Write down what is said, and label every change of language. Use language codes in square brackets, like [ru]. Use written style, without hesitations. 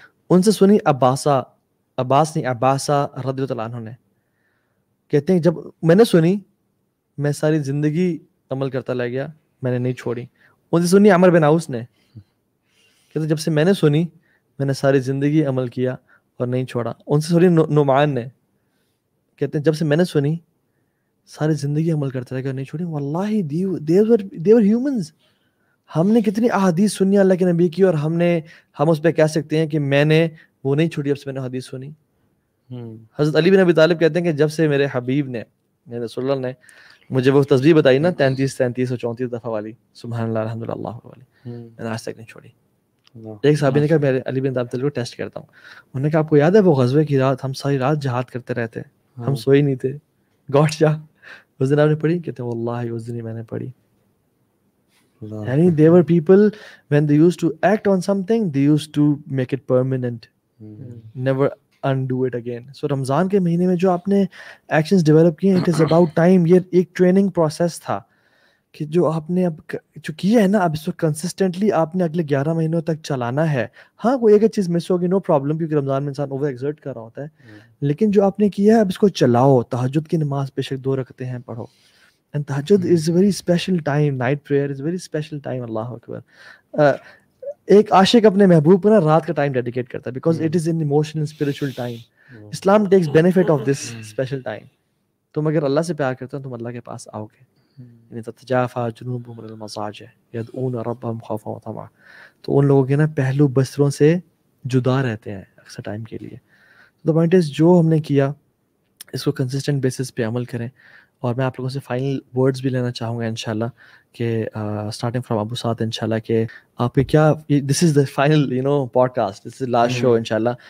[ur] ان سے سنی عباس رضی اللہ عنہ نے, کہتے ہیں جب میں نے سنی میں ساری زندگی عمل کرتا رہ گیا, میں نے نہیں چھوڑی. ان سے سنی عمر بن عوس نے, کہتے ہیں جب سے میں نے سنی میں نے ساری زندگی عمل کیا اور نہیں چھوڑا. ان سے سنی نعمان نے, کہتے ہیں جب سے میں نے سنی ساری زندگی عمل کرتا رہ گیا اور نہیں چھوڑی. [en] واللہ they were humans. [ur] ہم نے کتنی احادیث سنی اللہ کے نبی کی اور ہم اس پہ کہہ سکتے ہیں کہ میں نے وہ نہیں چھوڑی جب سے میں نے حدیث سنی. حضرت علی بن ابی طالب کہتے ہیں کہ جب سے میرے حبیب نے, میرے رسول اللہ نے مجھے وہ تسبیح بتائی نا 33 اور 34 دفعہ والی, سبحان اللہ الحمد للہ والی, میں نے آج تک نہیں چھوڑی. ایک صحابی نے کہا میں علی بن ابی طالب کو ٹیسٹ کرتا ہوں. انہوں نے کہا آپ کو یاد ہے وہ غزوے کی رات ہم ساری رات جہاد کرتے رہتے, ہم سوئے نہیں تھے, گاٹ جا اس دن آپ نے پڑھی؟ کہتے ہیں واللہ اس دن ہی میں نے پڑھی. [en] یعنی there were people when they used to act on something they used to make it permanent, never undo it again. [ur] So رمضان کے مہینے میں جو آپ نے ایکشنز ڈیولپ کیے [en] it is about time. [ur] یہ ایک ٹریننگ پروسیس تھا کہ جو آپ نے اب جو کیا ہے نا اب اس کو کنسسٹنٹلی آپ نے اگلے 11 مہینوں تک چلانا ہے. ہاں کوئی ایک چیز مس ہوگی نو پرابلم, کیونکہ رمضان میں انسان اوور ایگزرٹ کر رہا ہوتا ہے, لیکن جو آپ نے کیا ہے اب اس کو چلاؤ. تہجد کی نماز بے شک 2 رکعتیں ہیں پڑھو, [en] and tahajjud is a very special time, night prayer is a very special time. [ur] اللہ اکبر. ایک عاشق اپنے محبوب کو نا رات کا ٹائم ڈیڈیکیٹ کرتا ہے [en] because it is an emotional spiritual time. Islam takes benefit of this special time. [ur] تم اگر اللہ سے پیار کرتے ہو تم اللہ کے پاس آؤ گے. [ar] یعنی تتجافى جنوبهم عن المضاجع يدعون ربهم خوفا وطمعا. [ur] تو ان لوگوں کے نا پہلو بستروں سے جدا رہتے ہیں اکثر ٹائم کے لیے. تو پوائنٹ از جو ہم نے کیا اس کو کنسسٹنٹ بیسس پہ عمل کریں. اور میں آپ لوگوں سے فائنل ورڈز بھی لینا چاہوں گا انشاءاللہ کہ اسٹارٹنگ فرام ابو سعد انشاءاللہ کہ آپ کے کیا [en] this is the final podcast, this is last show [ur] انشاءاللہ.